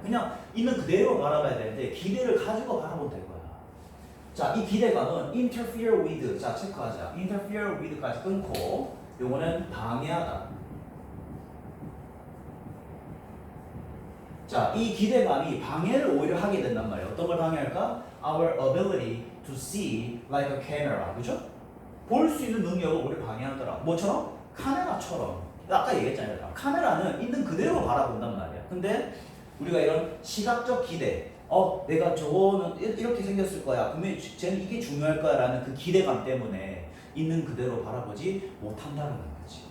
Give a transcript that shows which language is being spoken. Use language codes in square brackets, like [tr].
[ko] 그냥 있는 그대로 바라봐야 되는데 기대를 가지고 바라본다, 이거야. 자, 이 기대감은 [en] interfere with, [ko] 자, 체크하자. interfere with까지 끊고 요거는 방해하다. 자, 이 기대감이 방해를 오히려 하게 된단 말이에요. 어떤 걸 방해할까? [en] Our ability to see like a camera. [ko] 그죠? 볼 수 있는 능력을 오히려 방해하더라. 뭐처럼? 카메라처럼. 아까 얘기했잖아요. 카메라는 있는 그대로 바라본단 말이야. 근데 우리가 이런 시각적 기대, 내가 저거는 이렇게 생겼을 거야, 분명히 쟤는 이게 중요할 거야 라는 그 기대감 때문에 있는 그대로 바라보지 못한다는 거지.